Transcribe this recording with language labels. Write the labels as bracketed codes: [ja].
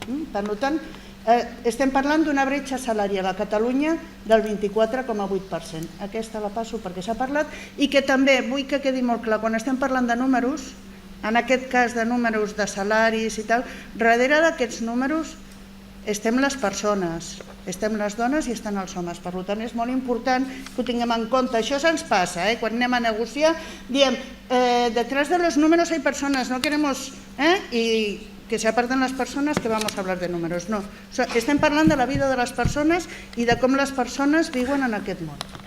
[ca] Per tant, estem parlant d'una bretxa salarial a Catalunya del 24,8%. Aquesta la passo perquè s'ha parlat i que també vull que quedi molt clar, quan estem parlant de números, en aquest cas de números de salaris i tal, darrere d'aquests números estem les persones, estem les dones i estan els homes. Per tant, és molt important que ho tinguem en compte. Això se'ns passa, quan anem a negociar, diem, [es] detrás de los números hay personas, no queremos, y que se aparten las personas que vamos a hablar de números. [ca] No, estem parlant de la vida de les persones i de com les persones viuen en aquest món.